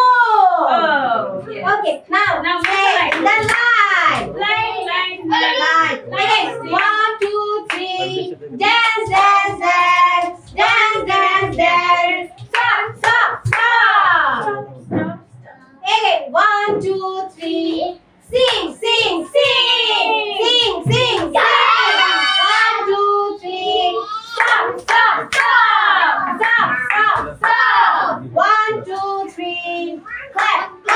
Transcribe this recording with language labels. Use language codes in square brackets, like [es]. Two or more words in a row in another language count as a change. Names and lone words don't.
[en] Oh, yes. Okay, now Now say the the line. Line. Okay, 1, 2, 3. Dance, dance, dance. Dance, dance, dance. Stop, stop, stop. Okay, 1, 2, 3. Sing, sing, sing. Sing, sing, sing. 1, 2, 3. Stop, stop, stop. Stop, stop, stop. 1, 2, 3. Clap,